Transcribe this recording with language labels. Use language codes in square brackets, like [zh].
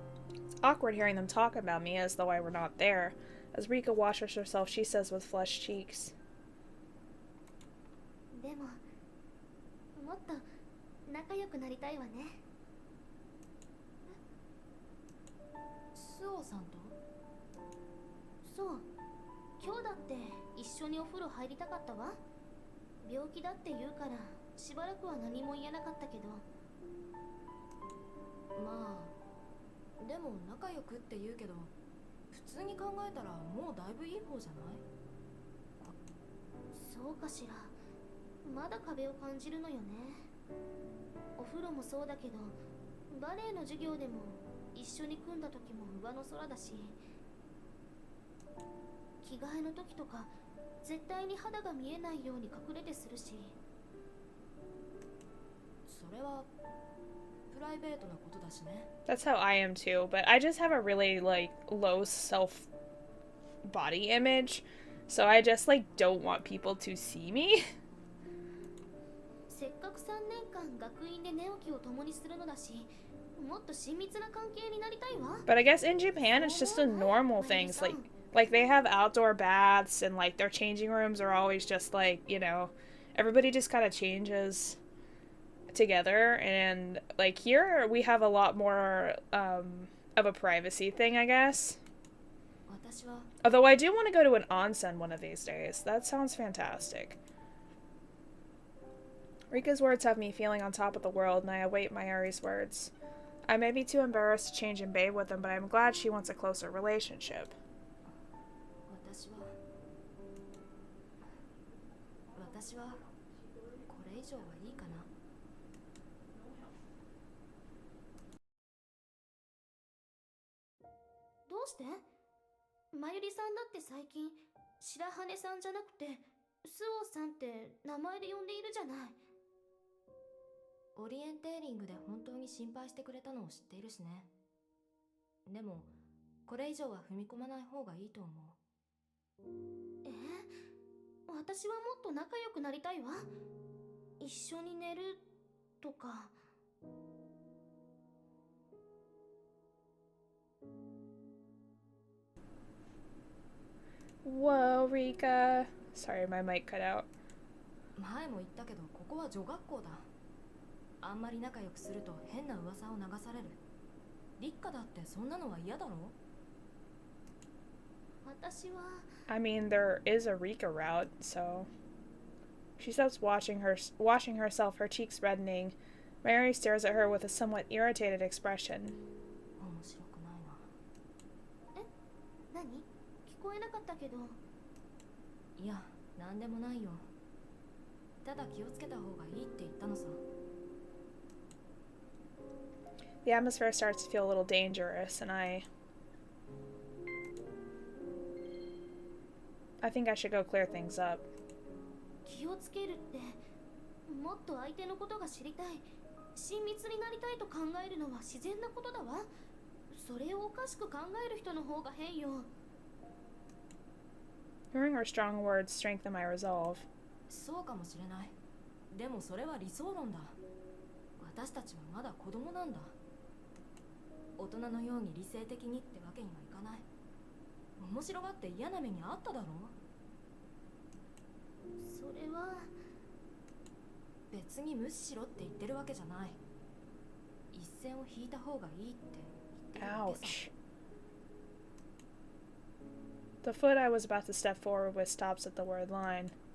[en] It's awkward hearing them talk about me as though I were not there. As Rika washes herself, she says with flushed cheeks. [ja] でももっと仲良くなりたいわね。スオさんと？そう、今日だって一緒にお風呂入りたかったわ。病気だって言うからしばらくは何も言えなかったけど。まあでも仲良くって言うけど、普通に考えたらもうだいぶいい方じゃない？そうかしら。まだ壁を感じるのよね。お風呂もそうだけど、バレエの授業でも一緒に組んだ時も上の空だし、着替えの時とか絶対に肌が見えないように隠れてするし。それはプライベートなことだしね。 [en] That's how I am too, but I just have a really, low self body image, so I just, don't want people to see me. [ja] せっかく3年間学院で寝起きを共にするのだし、もっと親密な関係になりたいわ。 [en] But I guess in Japan, it's just a normal thing. Like they have outdoor baths and, their changing rooms are always just, everybody just kind of changes together. And, here we have a lot more, of a privacy thing, I guess. Although I do want to go to an onsen one of these days. That sounds fantastic. Rika's words have me feeling on top of the world, and I await Mayuri's words. I may be too embarrassed to change and bathe with them, but I'm glad she wants a closer relationship. [ja] 私はこれ以上はいいかな。どうして？まゆりさんだって最近白羽さんじゃなくてスオさんって名前で呼んでいるじゃない。オリエンテーリングで本当に心配してくれたのを知っているしね。でもこれ以上は踏み込まない方がいいと思う。私はもっと仲良くなりたいわ。一緒に寝るとか。 [en] Whoa, Rika. Sorry, my mic cut out. [ja] 前も言ったけど、ここは女学校だ。あんまり仲良くすると変な噂を流される。立花だってそんなのは嫌だろ？私は [en] I mean, there is a Rika route, so... She stops washing herself, her cheeks reddening. Mayuri stares at her with a somewhat irritated expression. [ja] 面白くないな。何？聞こえなかったけど。いや、なんでもないよ。ただ気をつけた方がいいって言ったのさ。 [en] The atmosphere starts to feel a little dangerous, and I think I should go clear things up. [ja] 気をつけるって、もっと相手のことが知りたい、親密になりたいと考えるのは自然なことだわ。それをおかしく考える人の方が変よ。 [en] Hearing her strong words strengthened my resolve. [ja] そうかもしれない。でもそれは理想論だ。私たちはまだ子供なんだ。大人のように理性的にってわけにはいかない。面白がって嫌な目にあっただろう。それは別に無視しろって言ってるわけじゃない。一線を引いた方がいいって言ってるわけさ。 [en] Ouch. The foot I was about to step forward with stops at the word line.